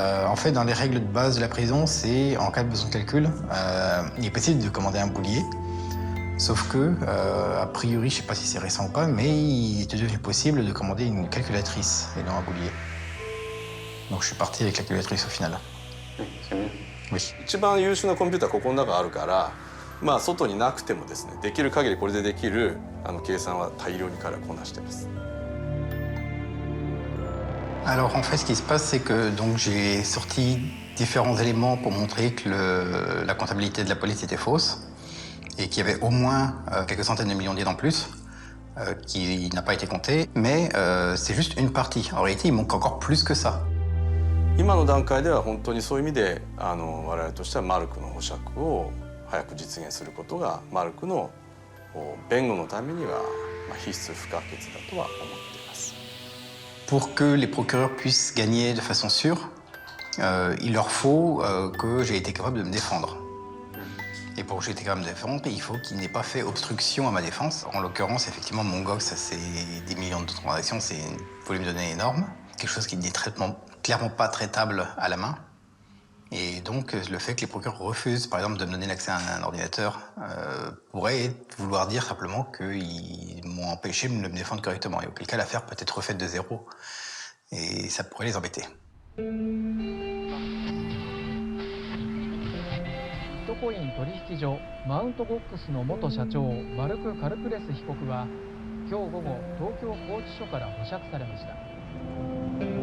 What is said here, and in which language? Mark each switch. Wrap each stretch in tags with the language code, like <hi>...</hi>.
<fr>En fait, dans les règles de base de la prison, c'est en cas de besoin de calcul, il est possible de commander un boulier. Sauf que, a priori, je ne sais pas si c'est récent ou pas, mais il était devenu possible de commander une calculatrice et non un boulier. Donc je suis parti avec la calculatrice au final. C'est mieux. Oui.</fr> <ja>一番優秀なコンピューターここの中あるから、まあ外になくてもですね、できる限りこれでできる計算は大量に彼はこなしてます。</ja> <fr>Alors en fait, ce qui se passe, c'est que donc j'ai sorti différents éléments pour montrer que la comptabilité de la police était fausse et qu'il y avait au moins quelques centaines de millions d'yens en plus qui n'a pas été compté, mais c'est juste une partie. En réalité, il manque encore plus que ça.</fr> <ja>今の段階では本当にそういう意味で我々としてはマルクの保釈を早く実現することがマルクの弁護のためには必須不可欠だとは思っています。</ja> <fr>Pour que les procureurs puissent gagner de façon sûre, il leur faut que j'ai été capable de me défendre. Et pour que j'ai été capable de me défendre, il faut qu'il n'ait pas fait obstruction à ma défense. En l'occurrence, effectivement, MTGox, ça c'est 10 millions de transactions, c'est un volume de données énorme. Quelque chose qui n'est clairement pas traitable à la main. Et donc, le fait que les procureurs refusent, par exemple, de me donner l'accès à un ordinateur, pourrait vouloir dire simplement qu'ils m'ont empêché de me défendre correctement. Et auquel cas, l'affaire peut être refaite de zéro. Et ça pourrait les embêter.</fr> <ja>ビットコイン取引所マウントゴックスの元社長マルク・カルプレス被告は今日午後東京拘置所から保釈されました。</ja>